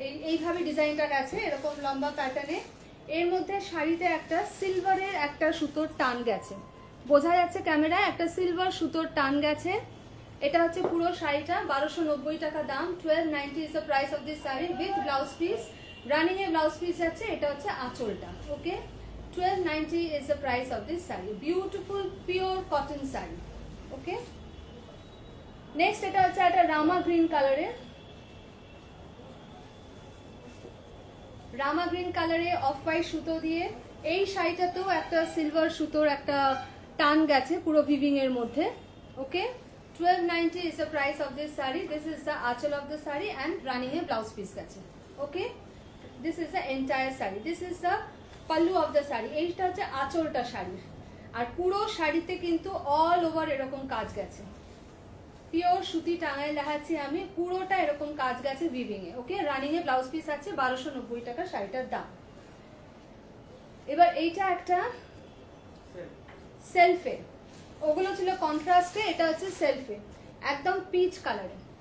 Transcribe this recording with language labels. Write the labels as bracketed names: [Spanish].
[Bangla] এইভাবে ডিজাইনটা গেছে এরকম লম্বা প্যাটার্নে। এর মধ্যে শাড়িতে একটা সিলভারের একটা সুতোর টান গেছে, বোঝা যাচ্ছে ক্যামেরায়, একটা সিলভার সুতোর টান গেছে। এটা হচ্ছে পুরো শাড়িটা 1290 টাকা দাম। [English] 1290 is the price of this sari with blouse piece. [Bangla] Running A blouse piece আছে। এটা হচ্ছে আঁচলটা, ওকে? [English] 1290 is the price of this saree. Beautiful pure cotton saree, okay? [Bangla] Next এটা হচ্ছে একটা রামা গ্রিন কালারে, রামা গ্রিন কালারে অফ হোয়াইট সুতো দিয়ে এই শাড়িটাতেও একটা সিলভার সুতোর একটা টান গেছে পুরো ভিভিং এর মধ্যে, ওকে? [English] 1290 is the price of this saree. This is the achal of the saree and running a blouse piece গেছে, okay? This is the entire saree. This is the pallu of the sari. [Bangla] এইটা হচ্ছে আঁচলটা শাড়ির। আর পুরো শাড়িতে কিন্তু অল ওভার এরকম কাজ গেছে, পিওর সুতি টাঙায় দেখাচ্ছি আমি, পুরোটা এরকম কাজ গেছে উইভিং এ, ওকে? রানিং এ ব্লাউজ পিস আছে। 1290 টাকা শাড়িটার দাম। এবার এইটা একটা সেলফে, ওগুলো ছিল কন্ট্রাস্টে, এটা হচ্ছে সেলফে একদম পিচ কালারে।